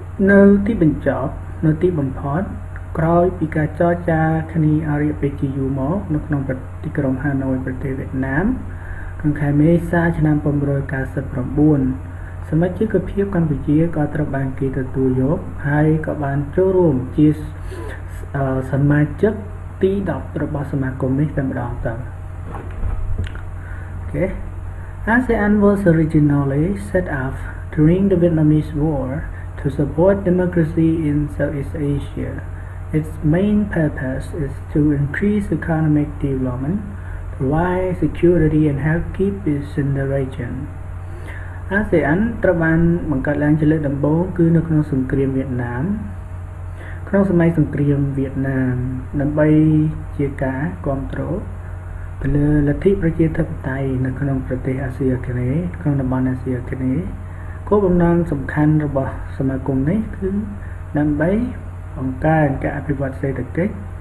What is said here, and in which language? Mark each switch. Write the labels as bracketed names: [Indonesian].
[Khmer] នៅទីបញ្ចប់នៅទីបំផុតក្រោយពីការចរចាគ្នាអរិយពេកជាយូរមកនៅក្នុងទីក្រុងហាណូយប្រទេសវៀតណាមក្នុងខែមេសាឆ្នាំ1999សមាជិកភាពកម្ពុជាក៏ត្រូវបានគេទទួលយកហើយក៏បានចូលរួមជាសមាជិកទី10របស់សមាគមនេះតែម្ដងទៅ Okay. [English] ASEAN was originally set up during the Vietnamese War to support democracy in Southeast Asia. Its main purpose is to increase economic development, provide security and help keep peace in the region. [Khmer] ASEAN ត្រូវបានបង្កើតឡើងជាលើកដំបូងគឺនៅក្នុងសង្គ្រាមវៀតណាមក្នុងសម័យសង្គ្រាមវៀតណាមដើម្បីជាការគ្រប់គ្រងទៅលើលទ្ធិប្រជាធិបតេយ្យនៅក្នុងប្រទេសអាស៊ីអាគ្នេយ៍ក្នុងតំបន់អាស៊ីអាគ្នេយ៍គោលបំណងសំខាន់របស់សមាគមនេះគឺដើម្បីបង្កើនការអភិវឌ្ឍសេដ្ឋកិច្ច